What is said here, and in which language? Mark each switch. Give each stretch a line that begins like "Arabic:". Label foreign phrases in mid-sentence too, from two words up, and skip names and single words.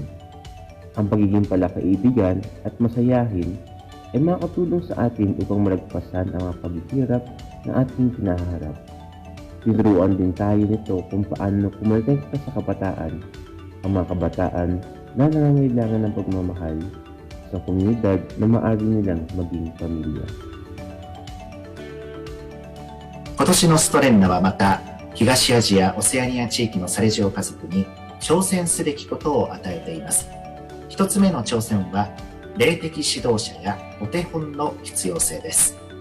Filipino: Ang pagiging palakaibigan at masayahin ay makakatulong sa atin upang malagpasan ang mga paghihirap na ating kinaharap. Tinuruan din tayo nito kung paano kumonekta sa kabataan, ang mga kabataan na nangangailangan ng pagmamahal sa komunidad na maaari nilang maging pamilya.
Japanese: 今年のストレンナはまた東アジア・オセアニア地域のサレジオ家族に挑戦すべきことを与えています。一つ目の挑戦は霊的指導者やお手本の必要性です。